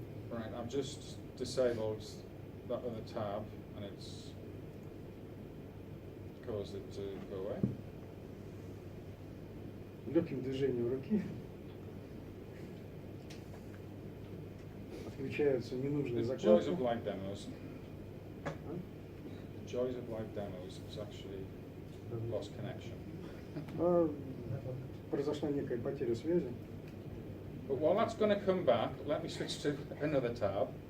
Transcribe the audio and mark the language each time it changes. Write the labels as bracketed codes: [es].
[en] Right, I've just disabled that other tab, and it's caused it to go away. [ru] Легким движением руки отключаются ненужные [en] The joys of [ru] закладки. [en] live demos. The joys of live demos is actually lost connection. [ru] А, произошла некая потеря связи. [en] But while that's going to come back, let me switch to another tab.